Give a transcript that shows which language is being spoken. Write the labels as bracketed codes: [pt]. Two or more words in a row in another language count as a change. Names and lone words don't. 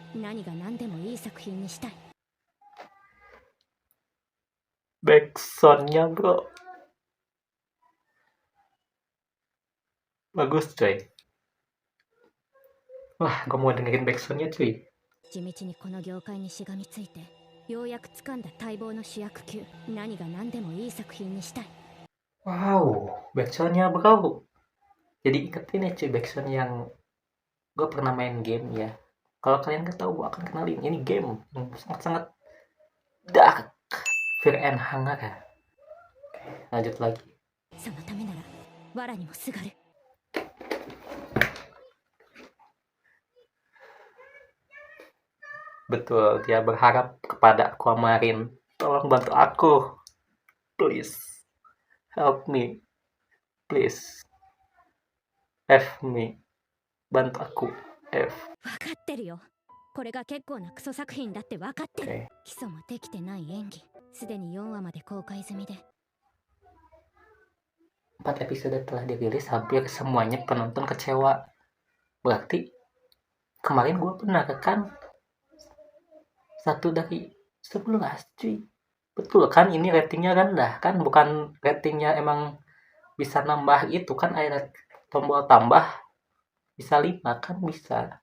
[ja] 何が何でもいい作品にしたい。 [id] Backsoundnya bro. Bagus cuy. Wah, gue mau dengerin backsoundnya cuy. [ja] 地道にこの業界にしがみついて、ようやく掴んだ待望の主役級。何が何でもいい作品にしたい。 [id] Wow, backsoundnya bro. Jadi inget ini cuy, backsound yang gue pernah main game ya. Kalau kalian gak tahu, gue akan kenalin. Ini game yang sangat-sangat dark, fear and hunger. Oke, lanjut lagi. [ja] そのためなら藁にもすがる。 [id] Betul, dia berharap kepada Aquamarine. Tolong bantu aku. [en] Please. Help me. Please. F me. [id] Bantu aku. F. [ja] 分かってるよ。これが結構なクソ作品だって分かってる。 [id] Oke. [ja] 基礎もできてない演技、すでに4話まで公開済みで。 [id] 4 episode telah dirilis, hampir semuanya penonton kecewa. Berarti kemarin gue pernah kan 1 dari 11 cuy. Betul kan, ini ratingnya rendah kan, bukan ratingnya emang bisa nambah itu kan, ada tombol tambah bisa 5 kan, bisa.